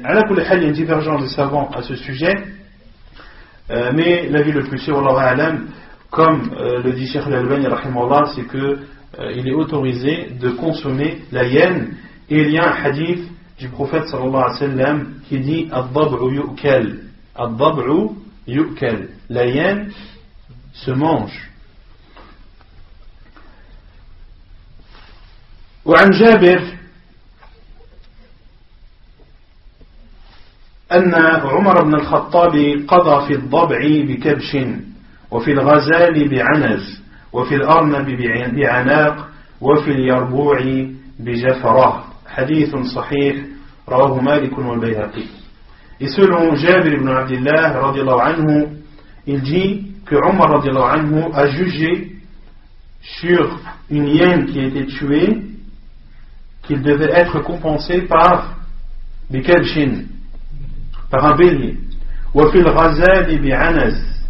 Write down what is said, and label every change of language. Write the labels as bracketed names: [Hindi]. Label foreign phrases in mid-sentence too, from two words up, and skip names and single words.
[Arabic] على كل حال, [French] il y a une divergence des savants à ce sujet, mais l'avis le plus sûr, [Arabic] والله أعلم, [French] comme le dit Cheikh Al-Albani rahimahullah, c'est que il est autorisé de consommer la hyène. Et il y a un hadith du prophète [Arabic] صلى الله عليه وسلم [French] qui dit [Arabic] الضبع يؤكل، الضبع يؤكل, [French] la hyène se mange. [Arabic] وعن جابر أن عمر بن الخطاب قضى في الضبع بكبش وفي الغزال بعنز وفي الأرنب بعناق وفي اليربوع بجفرة حديث صحيح رواه مالك والبيهقي. [French] Et selon Jabir ibn Abdillah [Arabic] رضي الله عنه, [French] il dit que Omar [Arabic] رضي الله عنه [French] a jugé sur une hyène qui a été tuée qu'il devait être compensé par bikabshin, par un bélier, [Arabic] وفي الغزال بعنز,